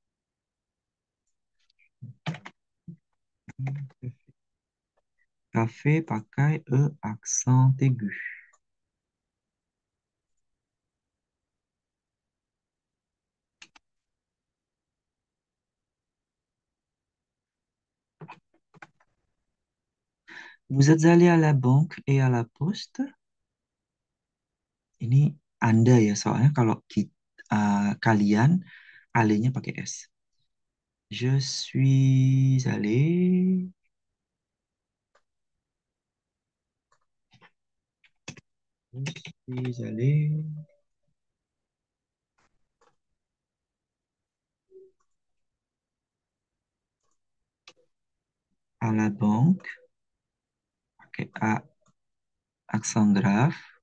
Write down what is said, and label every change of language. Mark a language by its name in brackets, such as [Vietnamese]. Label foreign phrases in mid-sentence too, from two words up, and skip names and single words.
[Indonesian] Café pakai E [French] accent aigu. Vous êtes allé à la banque et à la poste? [Indonesian] Ini Anda ya, soalnya kalau kalian, alenya pakai S. [French] Je suis allé Je suis allé à la banque, pakai A accent grave,